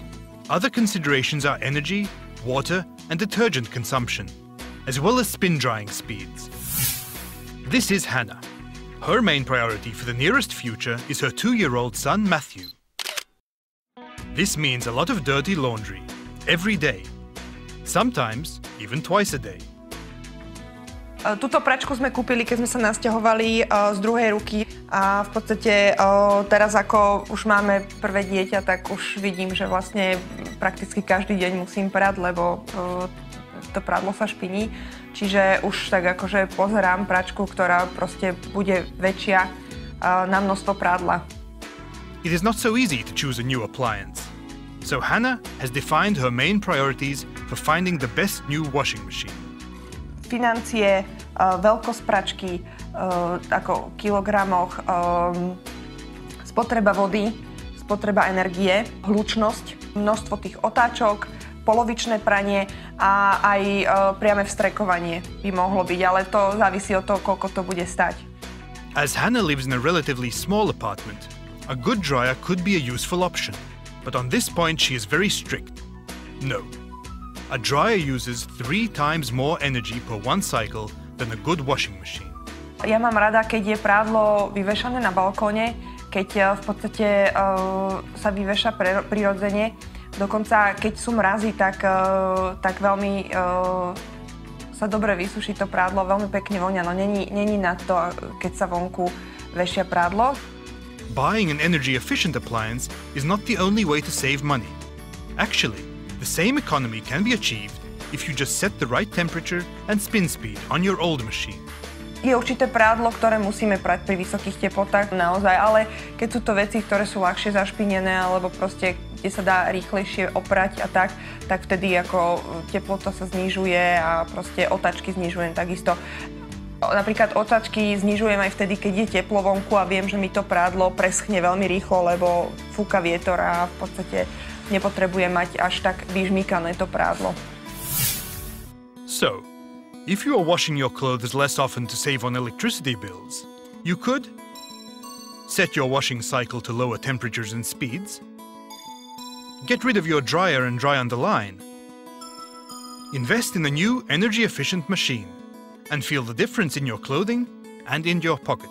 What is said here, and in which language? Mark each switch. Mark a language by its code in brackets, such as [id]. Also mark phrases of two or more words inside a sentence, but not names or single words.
[en] Other considerations are energy, water, and detergent consumption, as well as spin drying speeds. This is Hannah. Her main priority for the nearest future is her 2-year-old son, Matthew. This means a lot of dirty laundry, every day. Sometimes even twice a day. [sk] Túto pračku sme kúpili, keď sme sa nasťahovali z druhej ruky a v podstate teraz, ako už máme prvé dieťa, tak už vidím, že vlastne prakticky každý deň musím prať, lebo to prádlo sa špiní. Čiže už tak akože pozerám pračku, ktorá proste bude väčšia na množstvo prádla. [en] It is not so easy to choose a new appliance. So Hannah has defined her main priorities for finding the best new washing machine. [sk] Financie, veľkosť pračky, ako kilogramoch, spotreba vody, spotreba energie, hlučnosť, množstvo tých otáčok, polovičné pranie a aj priame vstrekovanie by mohlo byť, ale to závisí od toho, koľko to bude stať. [en] As Hannah lives in a relatively small apartment, a good dryer could be a useful option. But on this point she is very strict. No. A dryer uses 3 times more energy per one cycle than a good washing machine. [sk] Ja mám rada, keď je prádlo vyvešané na balkóne, keď v podstate sa vyveša prirodzene. Dokonca keď sú mrazy, tak veľmi sa dobre vysuší to prádlo, veľmi pekne vonia, no není na to, keď sa vonku vešia prádlo. [en] Buying an energy-efficient appliance is not the only way to save money. Actually, the same economy can be achieved if you just set the right temperature and spin speed on your old machine. [sk] Je určité prádlo, ktoré musíme prať pri vysokých teplotách naozaj, ale keď sú to veci, ktoré sú ľahšie zašpinené alebo proste kde sa dá rýchlejšie oprať a tak vtedy ako teplota sa znižuje a proste otáčky znižujem takisto. Napríklad otáčky znižujem aj vtedy, keď je teplo vonku a viem, že mi to prádlo preschne veľmi rýchlo, lebo fúka vietor a v podstate nepotrebujem mať až tak vyžmýkané to prádlo. [en] So, if you are washing your clothes less often to save on electricity bills, you could set your washing cycle to lower temperatures and speeds, get rid of your dryer and dry on the line, invest in a new energy-efficient machine, and feel the difference in your clothing and in your pocket.